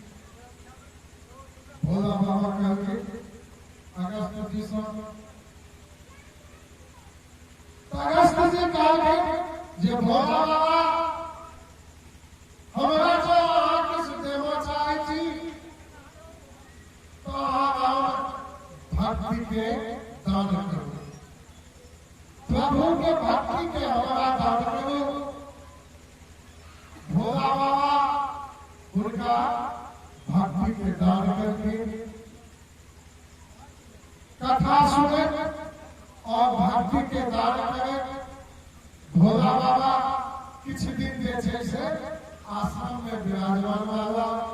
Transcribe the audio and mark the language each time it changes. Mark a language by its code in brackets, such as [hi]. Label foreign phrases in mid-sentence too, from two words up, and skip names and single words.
[mai] भोला बाबा कहलखिन अगस्त जी से अगस्त जी कहलखिन जे भोला बाबा हमरा जो अहाँ किछ देबऽ चाहै छी तो अहाँ भक्ति के दान करू, प्रभु के भक्ति के हमरा दान करू। भोला बाबा उनका भक्ति के दान करके कथा सुने और भक्ति के दान करे भोला बाबा किछ दिन जे छै से आश्रम में विराजमान बाबा